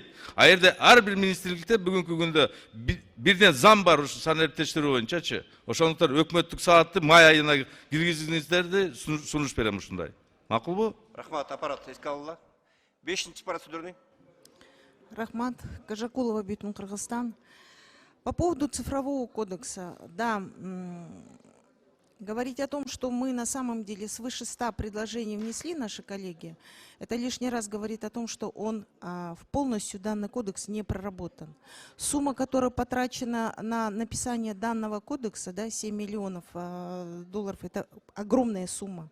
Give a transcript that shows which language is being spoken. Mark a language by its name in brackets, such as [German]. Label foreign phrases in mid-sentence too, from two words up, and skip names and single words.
[Kyrgyz] А жерде ар бир министрликте бүгүнкү күндө бирден зам бар ушу санариптештирүү боюнчачы. Ошондуктан өкмөттүк саатты май айына киргизиңиздерди сунуш берем ушундай. Макулбу? Рахмат, аппарат эске алынды. 5-чи процедурный. Рахмат, Кажакулова, Бютун, Кыргызстан. [Russian] По поводу цифрового кодекса, да, говорить о том, что мы на самом деле свыше 100 предложений внесли наши коллеги, это лишний раз говорит о том, что он полностью данный кодекс не проработан. Сумма, которая потрачена на написание данного кодекса, да, 7 миллионов долларов, это огромная сумма.